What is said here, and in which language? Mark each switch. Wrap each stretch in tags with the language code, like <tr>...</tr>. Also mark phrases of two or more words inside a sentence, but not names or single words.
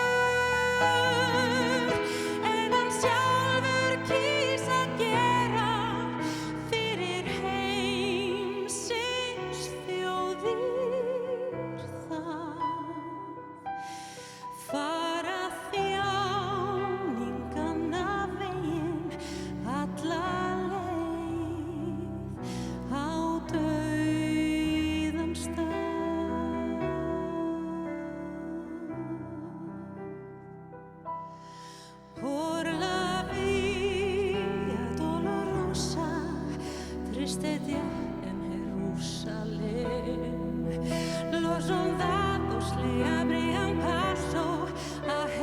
<is>En hann sjálfur kýs að gera fyrir heimsins þjóðir það. Fara þjáningana veginn alla leið á dauðans stað.</is> <es>Por la Via Dolorosa, triste día en Jerusalén, los soldados le abrían paso a</es>